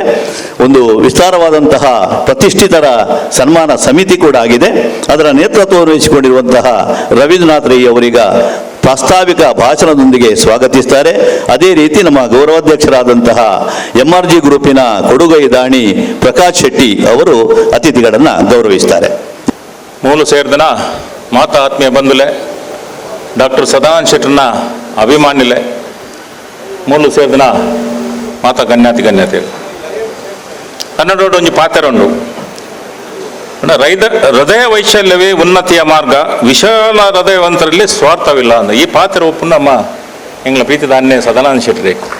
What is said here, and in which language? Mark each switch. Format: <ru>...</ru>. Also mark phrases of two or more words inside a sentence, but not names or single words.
<kn>ಒಂದು ವಿಸ್ತಾರವಾದಂತಹ ಪ್ರತಿಷ್ಠಿತರ ಸನ್ಮಾನ ಸಮಿತಿ ಕೂಡ ಆಗಿದೆ. ಅದರ ನೇತೃತ್ವವನ್ನು ವಹಿಸಿಕೊಂಡಿರುವಂತಹ ರವೀಂದ್ರನಾಥ್ ರೈ ಅವರೀಗ ಪ್ರಾಸ್ತಾವಿಕ ಭಾಷಣದೊಂದಿಗೆ ಸ್ವಾಗತಿಸ್ತಾರೆ. ಅದೇ ರೀತಿ ನಮ್ಮ ಗೌರವಾಧ್ಯಕ್ಷರಾದಂತಹ MRG ಗ್ರೂಪಿನ ಕೊಡುಗೈ ದಾಣಿ ಪ್ರಕಾಶ್ ಶೆಟ್ಟಿ ಅವರು ಅತಿಥಿಗಳನ್ನು ಗೌರವಿಸ್ತಾರೆ.</kn> <tcy>ಮೂಲು ಸೇರಿದನ ಮಾತಾ ಆತ್ಮೀಯ ಬಂಧುಲೆ, ಡಾಕ್ಟರ್ ಸದಾನಂದ ಶೆಟ್ಟರ್ನ ಅಭಿಮಾನಿಲೆ, ಮೂಲು ಸೇರಿದನ ಮಾತಾ ಗಣ್ಯಾತಿ ಕನ್ನಡೋಡು ಒಂಜಿ ಪಾತ್ರ ಉಂಡು.</tcy> <kn>ಹೃದಯ ವೈಶಲ್ಯವೇ ಉನ್ನತಿಯ ಮಾರ್ಗ, ವಿಶಾಲ ಹೃದಯವಂತರಲ್ಲಿ ಸ್ವಾರ್ಥವಿಲ್ಲ</kn> <tcy>ಅಂದ ಈ ಪಾತ್ರ ಒಪ್ಪು ನಮ್ಮ ಎಂಗ್ಲ ಪ್ರೀತಿದ ಅನ್ಯ ಸದಾನಂದ ಶೆಟ್ಟಿ.</tcy>